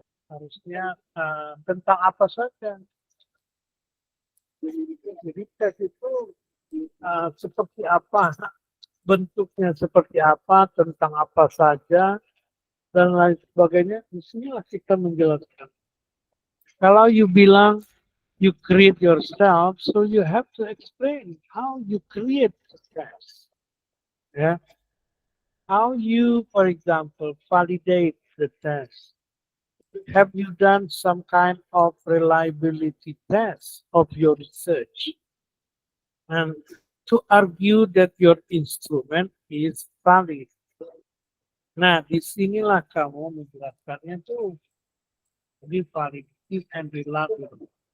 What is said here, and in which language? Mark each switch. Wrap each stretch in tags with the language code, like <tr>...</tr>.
<id>Harusnya tentang apa saja. Jadi tes itu seperti apa, bentuknya seperti apa, tentang apa saja, dan lain sebagainya. Disinilah kita menjelaskan.</id> <en>Kalau you bilang you create yourself, so you have to explain how you create the test. Yeah. How you, for example, validate the test. Have you done some kind of reliability test of your research? And to argue that your instrument is valid.</en> <id>Nah, disinilah kamu menjelaskannya tuh.</id> <en>Jadi validity and reliability.</en>